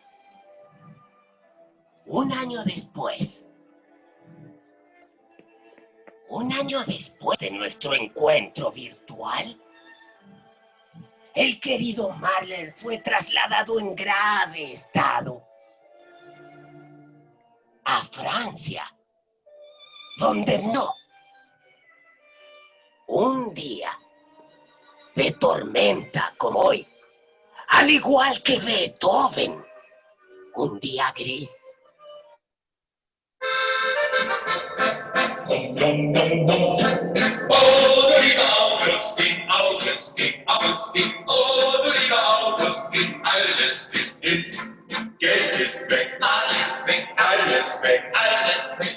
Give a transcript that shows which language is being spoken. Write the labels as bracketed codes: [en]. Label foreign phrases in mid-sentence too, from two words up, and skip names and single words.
[es] Un año después de nuestro encuentro virtual, el querido Mahler fue trasladado en grave estado a Francia, donde no. Un día de tormenta como hoy, al igual que Beethoven, un día gris. [de] Oh, du lieber Augustin, Augustin, Augustin, oh, du lieber Augustin, alles ist hin. Geld ist weg, alles weg, alles weg, alles weg.